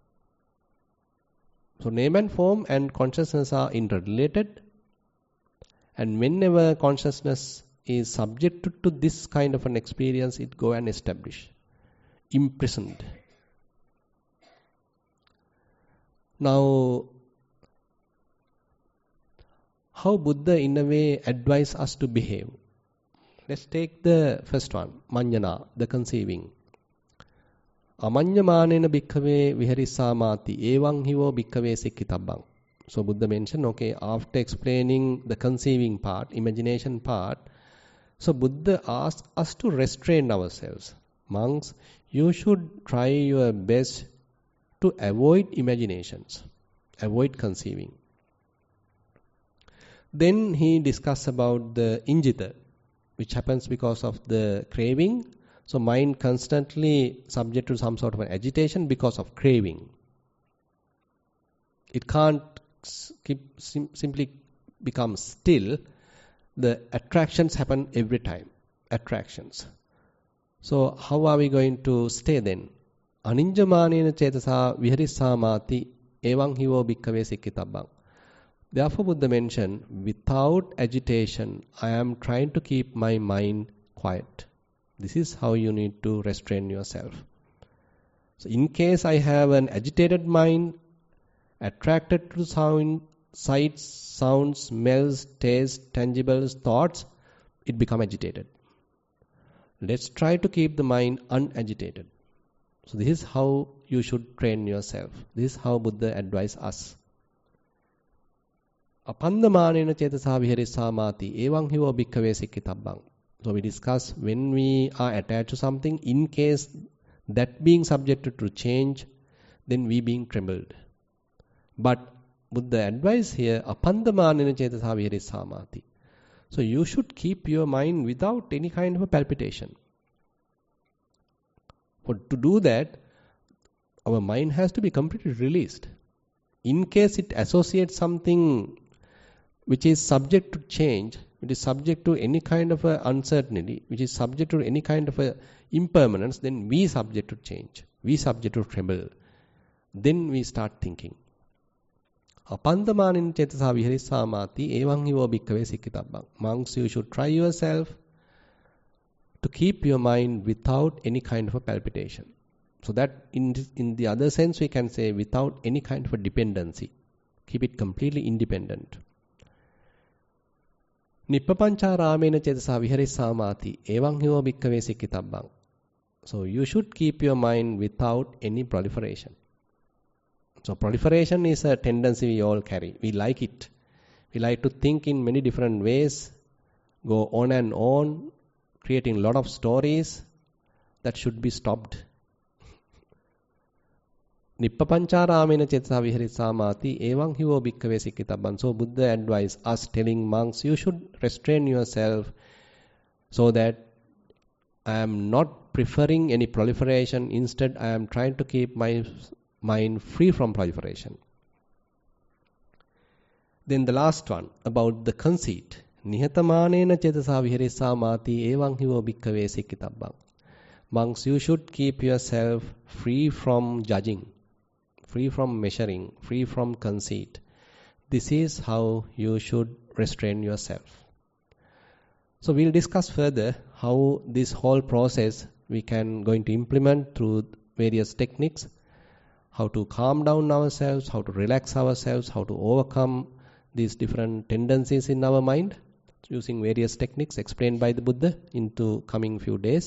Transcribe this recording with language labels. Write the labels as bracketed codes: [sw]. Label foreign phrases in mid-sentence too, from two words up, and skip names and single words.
[en] So name and form and consciousness are interrelated, and whenever consciousness is subjected to this kind of an experience, it go and establish, imprisoned. Now, how Buddha in a way advise us to behave? Let's take the first one, manjana, the conceiving. [pi] Amanyamanena bhikkhave viharissamati evaṁ hivo bhikkhave sikkitabbang. [en] So Buddha mentioned, after explaining the conceiving part, imagination part, so Buddha asks us to restrain ourselves. Monks, you should try your best to avoid imaginations, avoid conceiving. Then he discusses about the injita, which happens because of the craving. So mind constantly subject to some sort of an agitation because of craving. It can't simply become still. The attractions happen every time. Attractions. So how are we going to stay then? [pi] Aninjamanena cetasa viharissamati evaṁ hivo bhikkhave sikkitabbang. [en] Therefore Buddha mentioned, without agitation, I am trying to keep my mind quiet. This is how you need to restrain yourself. So in case I have an agitated mind, attracted to sound, sights, sounds, smells, tastes, tangibles, thoughts, it becomes agitated. Let's try to keep the mind unagitated. So this is how you should train yourself. This is how Buddha advised us. [pi] Apandamanena cetasa viharissamati evaଂ hivo bhikkhave sikkitabbang. [en] So we discuss when we are attached to something, in case that being subjected to change, then we being trembled. But Buddha advice here, [pi] apandamanena cetasa viharissamati. [en] So you should keep your mind without any kind of a palpitation. To do that, our mind has to be completely released. In case it associates something which is subject to change, which is subject to any kind of a uncertainty, which is subject to any kind of a impermanence, then we subject to change. We subject to tremble. Then we start thinking. [pi] Apandamanin cetasa viharissamati evaଂ hivo bhikkhave sikkitabbang. [en] Monks, you should try yourself to keep your mind without any kind of a palpitation. So that in the other sense we can say without any kind of a dependency. Keep it completely independent. [pi] Nippapancaramena cetasa viharissamati evaଂ hivo bhikkhave sikkitabbang. [en] So you should keep your mind without any proliferation. So proliferation is a tendency we all carry. We like it. We like to think in many different ways, go on and on, creating a lot of stories that should be stopped. [pi] Nippapancaramena cetasa viharissamati evaଂ hivo bhikkhave sikkitabbang. [en] So Buddha advised us, telling monks, you should restrain yourself so that I am not preferring any proliferation. Instead, I am trying to keep my mind free from proliferation. Then the last one about the conceit. [pi] Nihatamanena cetasa viharissamati evaଂ hivo bhikkhave sikkitabbang. [en] Monks, you should keep yourself free from judging, free from measuring, free from conceit. This is how you should restrain yourself. So we'll discuss further how this whole process we can going to implement through various techniques, how to calm down ourselves, how to relax ourselves, how to overcome these different tendencies in our mind, using various techniques explained by the Buddha into coming few days.